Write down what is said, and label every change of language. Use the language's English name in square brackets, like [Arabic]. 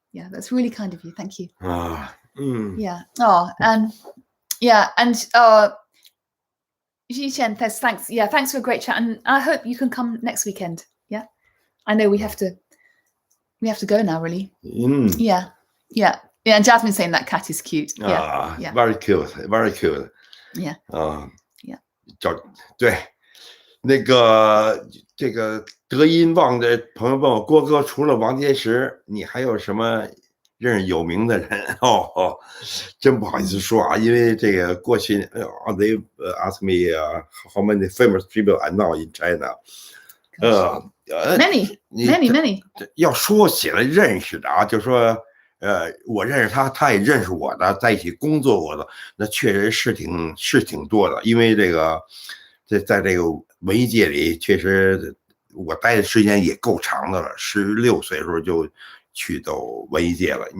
[English] Yeah, that's really kind of you. Thank you. Yeah. Oh, and yeah, and Ji Chen says thanks. Yeah, thanks for a great chat, and I hope you can come next weekend. Yeah, I know we have to go now. Really. Yeah. And Jasmine's saying that cat is cute. Yeah. Very cute, very cute. Yeah. Yeah. [Chinese] 对，这个德音旺的朋友问我，郭哥除了王杰石，你还有什么认识有名的人真不好意思说啊，因为这个过去 [English] they ask me how many famous people I know in China. Many. [Chinese] 要说起来认识的啊，就说我认识他，他也认识我的，在一起工作过的，那确实是挺多的。因为这个在这个文艺界里，确实我待的时间也够长的了，16岁的时候就去到文艺界了。